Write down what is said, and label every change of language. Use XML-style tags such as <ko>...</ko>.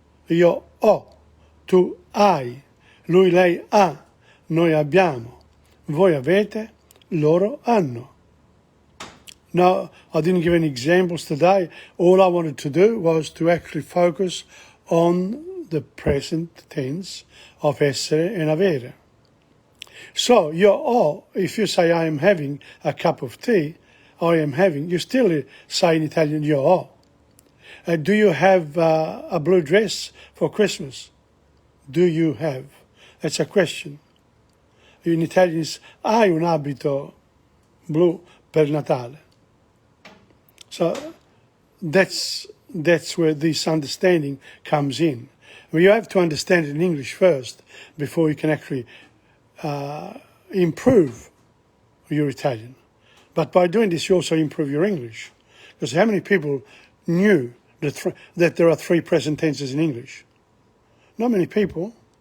<it>Io ho, tu hai, lui, lei ha, noi abbiamo, voi avete, loro hanno.</it> <en>Now, I didn't give any examples today. All I wanted to do was to actually focus on the present tense of essere and avere. So,</en> <it>io ho,</it> <en>if you say I am having a cup of tea, I am having, you still say in Italian io ho. Do you have a blue dress for Christmas? Do you have? That's a question. In Italian it's</en> <it>hai un abito blu per Natale.</it> <en>So that's where this understanding comes in. Well, you have to understand it in English first before you can actually improve your Italian. But by doing this, you also improve your English. Because how many people knew that there are 3 present tenses in English? Not many people.</en>